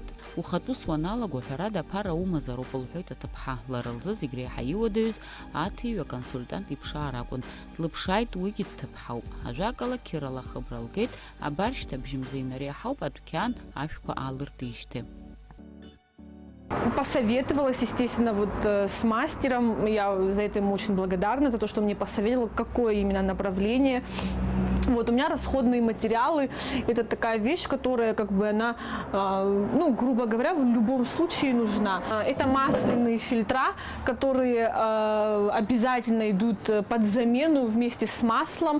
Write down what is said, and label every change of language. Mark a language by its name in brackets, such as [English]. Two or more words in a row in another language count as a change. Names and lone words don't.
[Abkhazian] Ухатәы уаналаго ҳәарада аԥара умазароуп лҳәоит аҭыԥҳа. Лара лзы зегь реиҳа иуадаҩыз аҭиҩ аконсультант иԥшаар акәын. Длыԥшааит уигьы дҭыԥҳауп. Ажәакала Қьырала ахыбра лгеит, абаршьҭа абжьымза инареиҳауп адәқьан ашәқәа аалыртижьҭеи. [Russian] Посоветовалась, естественно, вот с мастером. Я за это ему очень благодарна, за то, что мне посоветовал, какое именно направление. Вот у меня расходные материалы. Это такая вещь, которая, как бы, она, ну, грубо говоря, в любом случае нужна. Это масляные фильтра, которые обязательно идут под замену вместе с маслом.